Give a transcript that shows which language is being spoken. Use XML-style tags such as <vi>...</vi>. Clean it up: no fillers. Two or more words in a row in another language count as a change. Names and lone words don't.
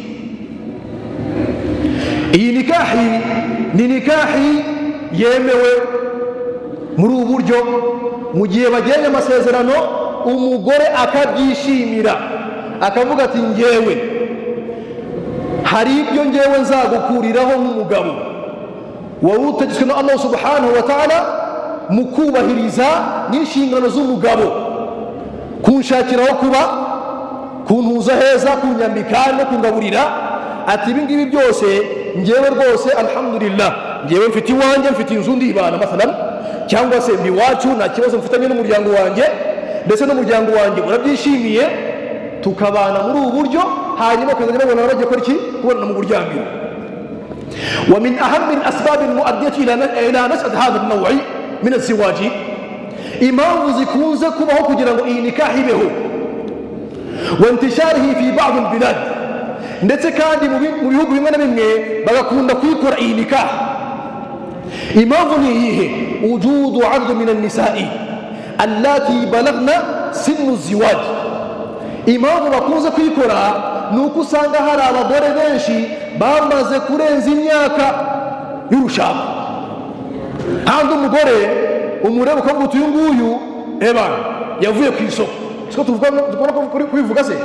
<rw>Iyi nikahi ni nikahi yemewe muri ubu buryo, mu gihe bagiranye amasezerano umugore akabyishimira, akavuga ati ngewe hari ibyo ngewe nzagukuriraho nk'umugabo wowe utegetswe na Allah</rw> <ar>سبحانه وتعالى</ar> <rw>mu kubahiriza n'inshingano z'umugabo, kunshakiraho kuba, kuntuza heza, kunyambika no kungaburira. Ati ibi ngibi byose ngewe rwose alhamdulillah, ngewe mfite iwanjye, mfite inzu ndibana masalan, cyangwa se ndi iwacu nta kibazo mfitanye n'umuryango wanjye, ndetse n'umuryango wanjye urabyishimiye, tukabana muri ubu buryo, hanyuma ukazajya babona bagiye gukora iki? Kubonana mu buryamiro.</rw> <ar>ومن أهم الأسباب المؤدية إلى نشأة هذا النوع من الزواج</ar> <rw>impamvu zikunze kubaho kugira ngo iyi nikahi ibeho,</rw> <ar>وانتشاره في بعض البلاد,</ar> <rw>ndetse kandi mu bihugu bimwe na bimwe bagakunda kuyikora iyi nikahi. Impamvu ni iyihe?</rw> <ar>وجود عدد من النساء اللاتي بلغن سن الزواج.</ar> <rw>Impamvu bakunze kuyikora ni uko usanga hari abagore benshi bamaze kurenza imyaka y'urushako. Handi umugore umureba ukavuga uti uyu nguyu yavuye ku isoko, siko tugomba kubivuga se?</rw>